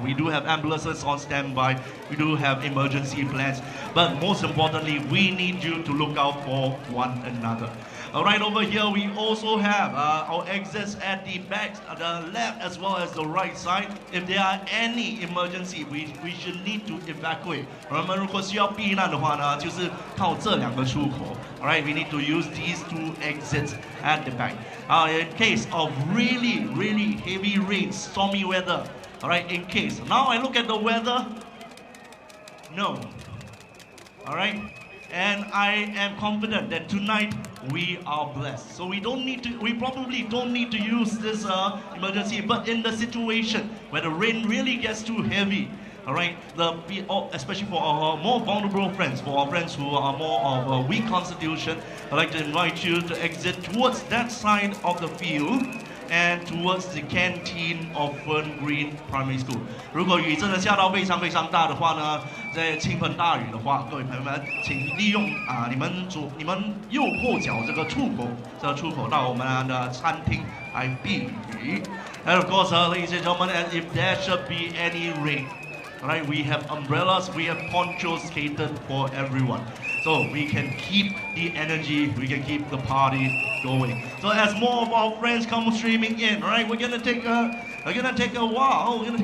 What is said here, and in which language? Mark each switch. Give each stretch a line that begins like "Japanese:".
English: We do have ambulances on standby, we do have emergency plans, but most importantly, we need you to look out for one another. Alright, over here we also have our exits at the back, the left as well as the right side. If there are any emergency, we should need to evacuate.
Chinese: 我们如果需要避难的话呢，就是靠这两个出口。
English: Alright, we need to use these two exits at the back. In case of really, really heavy rain, stormy weather. Alright, in case. Now I look at the weather. No. Alright. And I am confident that tonight we are blessed. So we probably don't need to use this emergency, but in the situation where the rain really gets too heavy, all right, especially for our more vulnerable friends, for our friends who are more of a weak constitution, I'd like to invite you to exit towards that side of the field and towards the canteen of Fern Green Primary School.
Chinese: 如果雨真的下到非常非常大的话呢，在倾盆大雨的话，各位朋友们，请利用你们右后脚这个出口到我们的餐厅来避雨。
English: And of course, ladies and gentlemen, and if there should be any rain, alright, we have umbrellas, we have ponchos catered for everyone. So we can keep the energy, we can keep the party going. So as more of our friends come streaming in, right, we're gonna take a while.